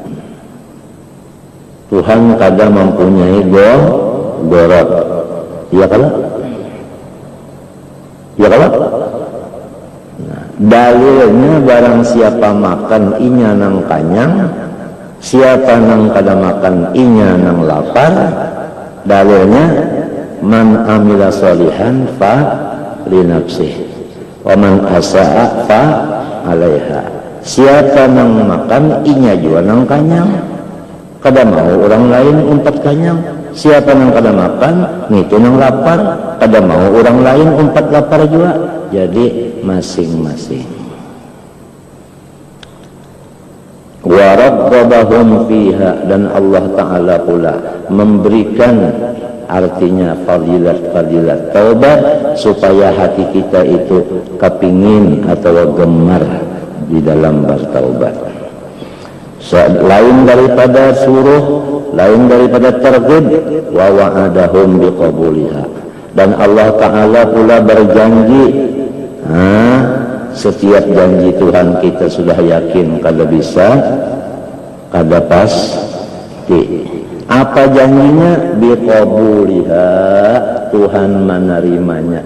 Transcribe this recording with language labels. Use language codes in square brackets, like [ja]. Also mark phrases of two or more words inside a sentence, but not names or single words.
[bjn] Tuhan kada mempunyai gorot. Iya kalau? Iya kalau? Nah, dalilnya barang siapa makan inya nang kanyang, siapa nang kada makan inya nang lapar. [ar] Dalilnya من عمل صالحا فلنفسه ومن أساء فعليها. [bjn] Siapa nang makan inya juga nang kanyang, kada mau orang lain umpat kanyang. Siapa nang kada makan itu nang lapar, kada mau orang lain umpat lapar juga. Jadi masing-masing. [ar] وربهم فيها, [bjn] dan Allah Ta'ala pula memberikan, artinya fadilat taubat, supaya hati kita itu kepingin atau gemar di dalam bertaubat. Lain daripada suruh, lain daripada targhib, [ar] ووعدهم بقبولها, [bjn] dan Allah Ta'ala pula berjanji. Setiap janji Tuhan kita sudah yakin kada bisa, kada pasti. Apa janjinya? Biqabuliha, Tuhan menerimanya.